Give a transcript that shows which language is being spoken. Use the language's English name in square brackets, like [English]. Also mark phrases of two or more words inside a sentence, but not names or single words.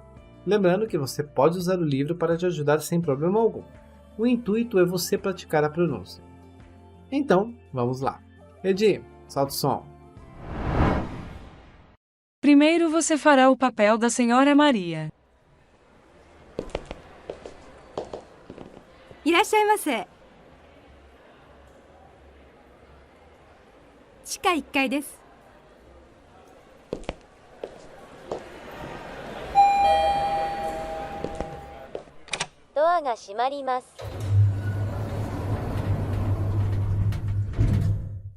[Portuguese] Lembrando que você pode usar o livro para te ajudar sem problema algum. O intuito é você praticar a pronúncia. Então, vamos lá. Edi, solta o som. Primeiro você fará o papel da senhora Maria. [Japanese] いらっしゃいませ。地下1階です。ドアが閉まります。